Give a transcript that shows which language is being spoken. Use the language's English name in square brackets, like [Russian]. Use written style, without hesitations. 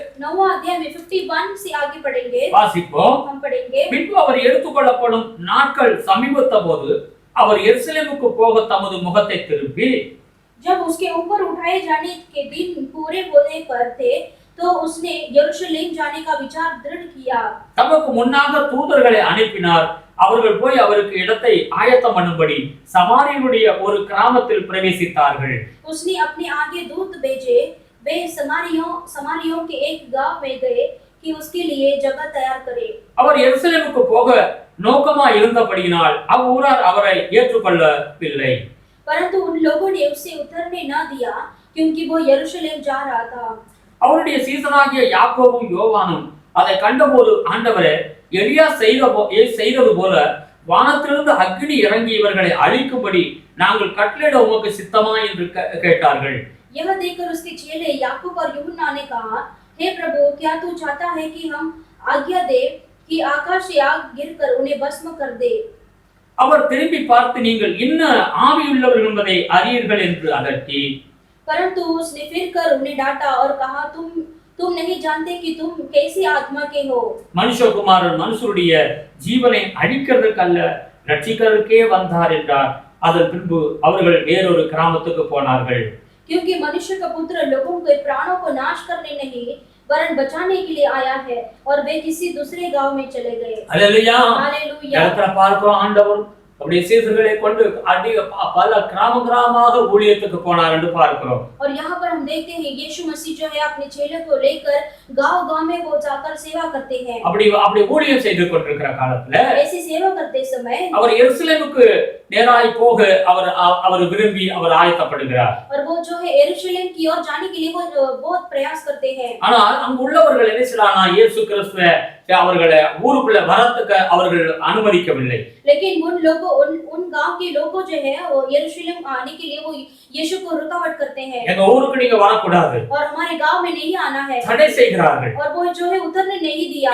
[Hindi] 9वां अध्याय में 51 से आगे पढ़ेंगे। [Tamil] வாசிப்போம். [Hindi] हम पढ़ेंगे। [Tamil] பின்பு அவர் எடுத்துக்கொள்ளப்படும் நாட்கள் சமீபத்த போது அவர் எருசலேமுக்கு போக தமது முகத்தை திருப்பி, [Hindi] जब उसके ऊपर उठाए जाने के दिन पूरे होने पर थे तो उसने यरूशलेम जाने का विचार दृढ़ किया। [Tamil] தமக்கு முன்னாக தூதர்களை அனுப்பினார். அவர்கள் போய் அவருக்கு இடத்தை ஆயத்தம் பண்ணும்படி சமாரியனுடைய ஒரு கிராமத்தில் பிரவேசித்தார்கள். [Hindi] उसने अपने आगे दूत भेजे, वे समारियों के एक गांव में गए कि उसके लिए जगह तैयार करे। [Tamil] அவர் எருசலேமுக்கு போக நோக்கமா இருந்தபடியினால் அவ்வூரார் அவரை ஏற்றுக்கொள்ளவில்லை. [Hindi] परंतु उन लोगों ने उसे उतरने न दिया क्योंकि वो यरूशलेम जा रहा था। [Tamil] அவருடைய சீசனாகிய யாக்கோபும் யோவானும் அதை கண்டபோது, ஆண்டவரே, எலியா செய்தது போல வானத்திலிருந்து அக்னி இறங்கி இவர்களை அழிக்கும்படி நாங்கள் கட்டளையிட உமக்கு சித்தமா என்று கேட்டார்கள். [Hindi] यह देखकर उसके चेले याकूब और यूहन्ना ने कहा, हे प्रभु, क्या तू चाहता है कि हम आज्ञा दे कि आकाश से आग गिरकर उन्हें भस्म कर दे? [Tamil] அவர் திரும்பி பார்த்து, நீங்கள் இன்ன ஆவியுள்ளவர்கள் என்பதை அறியீர்கள் என்று அதட்டி, [Hindi] परंतु उसने फिर कर उन्हें डांटा और कहा, तुम नहीं जानते कि तुम कैसी आत्मा के हो। [Tamil] மனுஷகுமாரன் மனுஷருடைய ஜீவனை அழிக்கிறதுக்கு அல்ல, ரட்சிக்கிறதுக்கே வந்தார் என்றார். அதன் பின்பு அவர்கள் வேறொரு கிராமத்துக்கு போனார்கள். [Hindi] क्योंकि मनुष्य का पुत्र लोगों के प्राणों को नाश करने नहीं वरन बचाने के लिए आया है, और वे किसी दूसरे गांव में चले गए। [Tamil] அல்லேலூயா. [Hindi] हालेलुया। [Tamil] இடத்துல பார்க்கிறோம், ஆண்டவர் அப்படி சீசர்களை கொண்டு பல கிராமமாக ஊழியத்துக்கு போனார் என்று பார்க்கிறோம். [Hindi] और यहाँ पर हम देखते हैं यीशु मसीह जो है अपने चेलों को लेकर गांव-गांव में वो जाकर सेवा करते हैं. [Tamil] அப்படி ஊழியம் செய்து கொண்டிருக்கிற காலத்துல [Hindi] ऐसी सेवा करते समय [Tamil] அவர் எருசலேமுக்கு நேராய் போக அவர் விரும்பி அவர் ஆயத்தப்படுகிறார். [Hindi] और वो जो है यरूशलेम की ओर जाने के लिए वो बहुत प्रयास करते हैं. [Tamil] ஆனால் அங்கு உள்ளவர்கள் என்ன செய்றானா இயேசு கிறிஸ்துவை அவர்களை ஊருக்குள்ள வரத்துக்கு அவர்கள் அனுமதிக்கவில்லை. [Hindi] लेकिन उन गांव के लोगों जो है वो यरूशलेम आने के लिए वो यीशु को रुकावट करते हैं. [Tamil] எங்க ஊருக்கு நீங்க வரக்கூடாது. [Hindi] और हमारे गांव में नहीं आना है. [Tamil] தடை செய்கிறார்கள். [Hindi] और वो जो है उतरने नहीं दिया.